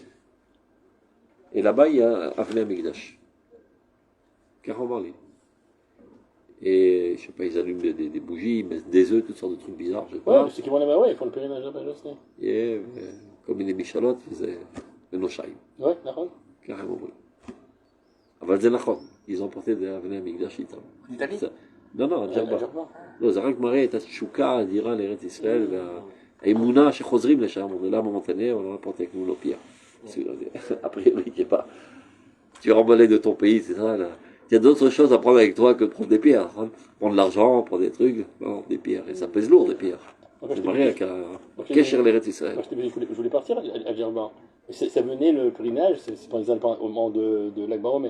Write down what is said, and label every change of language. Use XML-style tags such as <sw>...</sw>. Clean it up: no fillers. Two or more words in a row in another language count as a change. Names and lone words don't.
<fr>Et là-bas, il y a</fr> <he>אבני מקדש.</he> <fr>Carrément. Et je sais pas, ils allument des bougies, ils mettent des œufs, toutes sortes de trucs bizarres, je sais pas. Ouais, ceux qui vont là-bas, ouais, ils font le pèlerinage là-bas, je sais. Et comme il est Michalot, ils faisaient le Noshaïm. Ouais, d'accord. Carrément, oui.</fr> <he>אבל זה נכון,</he> <fr>ils ont porté des</fr> <he>אבני מקדש</he> <fr>איתם. d'Italie? non, à Djerba.</fr> <he>לא, זה רק מראה את התשוקה האדירה לארץ ישראל, והאמונה שחוזרים לשם,</he> <fr>on est là momentané, on l'a porté avec nous nos pierres. A priori, il n'y a pas. Tu es remballé de ton pays, c'est ça, là. Il y a d'autres choses à prendre avec toi que de prendre des pierres. Hein. Prendre de l'argent, prendre des trucs, non, des pierres. Et ça pèse lourd, des pierres. C'est marié avec un</fr> <he>קשר לארץ ישראל.</he> <fr>Moi, je voulais partir à Djerba. Ça venait le pèlerinage, c'est par exemple au moment de l'Akbar Omer.</fr>